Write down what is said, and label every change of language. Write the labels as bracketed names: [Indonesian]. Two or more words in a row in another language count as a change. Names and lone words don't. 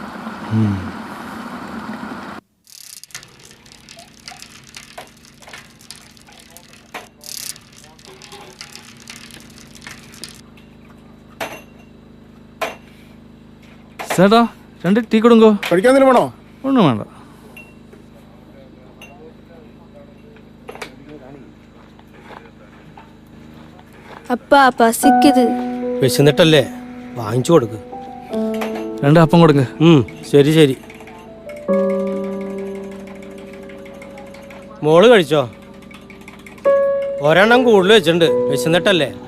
[Tamil] சேட்டா 2 டீ கொடுங்கோ. படிக்காத வேணும்? ஒன்றும் வேண்டாம். அப்பா பசிக்குது. [Malayalam] വിശന്നിട്ടല്ലേ, വാങ്ങിച്ചു കൊടുക്ക്. 2 അപ്പം കൊടുங்க. ശരി ശരി. മോള് കഴിച്ചോ? ഒരെണ്ണം കൂടുതൽ വെച്ചിട്ടുണ്ട്. വിശന്നിട്ടല്ലേ.